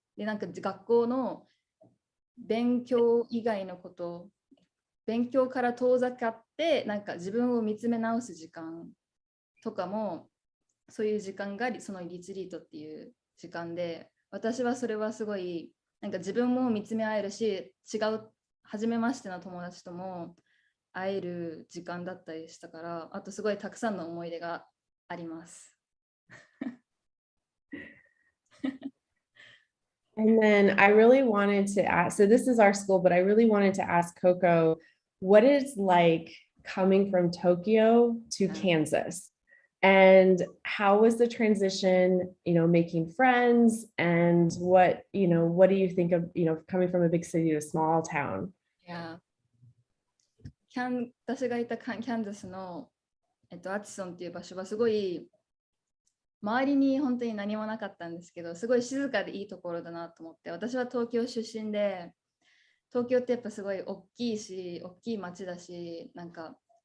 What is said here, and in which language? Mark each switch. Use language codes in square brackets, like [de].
[ja] でなんか学校の勉強以外のこと、勉強から遠ざかってなんか自分を見つめ直す時間とかも、そういう時間がそのリツリートっていう時間で、私はそれはすごいなんか自分も見つめ合えるし、初めましての友達とも会える時間だったりしたから、あとすごいたくさんの思い出があります。 [en] And then I really wanted to ask, so this is our school, but I really wanted to ask Coco what it's like coming from Tokyo to Kansas. And how was the transition, making friends, and what do you think of, coming from a big city to a small town? [ja] いや、私がいたキャンザスの、アチソンっていう場所はすごい周りに本当に何もなかったんですけど、すごい静かでいいところだなと思って、私は東京出身で、東京ってやっぱすごい大きい街だし、なんか